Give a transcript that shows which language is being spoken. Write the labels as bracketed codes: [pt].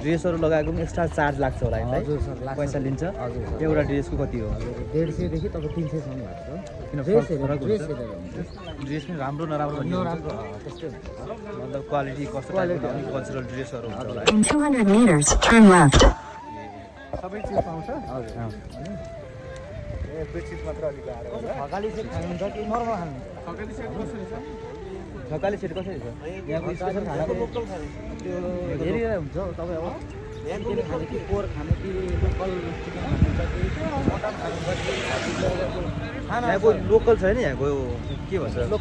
[ne] ड्रेसहरू लगाएको पनि एक्स्ट्रा चार्ज लाग्छ होला है? हजुर सर पैसा लिन्छ। हजुर सर एउटा ड्रेसको कति हो? 150 देखि तपाईँ 300 सम्म भएको छ। किन ड्रेस फरक ड्रेस हुन्छ? ड्रेस पनि राम्रो नराम्रो नराम्रो त्यस्तै हुन्छ। मतलब क्वालिटी कस्तो कल्चरल ड्रेसहरू हुन्छ होला। [en] In 200 meters, turn left. [ne] सबै चिज पाउँछ। हजुर अनि ए बेडसिट मात्र अलिक गाह्रो होला। लोकल खाने त्यो हेरेर हुन्छ तपाईँ अब चिकन खाने कि पोर्क खाने कि लोकल चिकन खानुहुन्छ कि मटन खानुहुन्छ कि खाना यहाँको लोकल छैन यहाँको के भन्छ